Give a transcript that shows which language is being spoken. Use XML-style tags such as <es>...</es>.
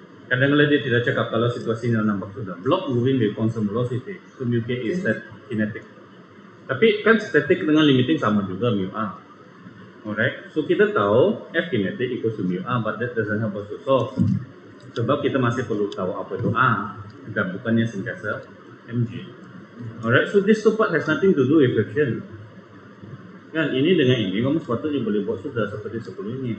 <ms>Kadang-kadang dia tidak cakap kalau situasi ini nampak sudah.</ms> <en>Block moving with constant velocity. So mu k is that kinetic.</en> <ms>Tapi kan static dengan limiting sama juga mu a. Alright.</ms> <en>So</en> <ms>kita tahu</ms> <en>F kinetic equals to mu a, but that doesn't help us to solve.</en> <ms>Sebab kita masih perlu tahu apa itu a dan bukannya sentiasa mg. Alright.</ms> <en>So this two part has nothing to do with friction.</en> <ms>Kan ini dengan ini kamu sepatutnya boleh buat sudah seperti sebelum ini.</ms>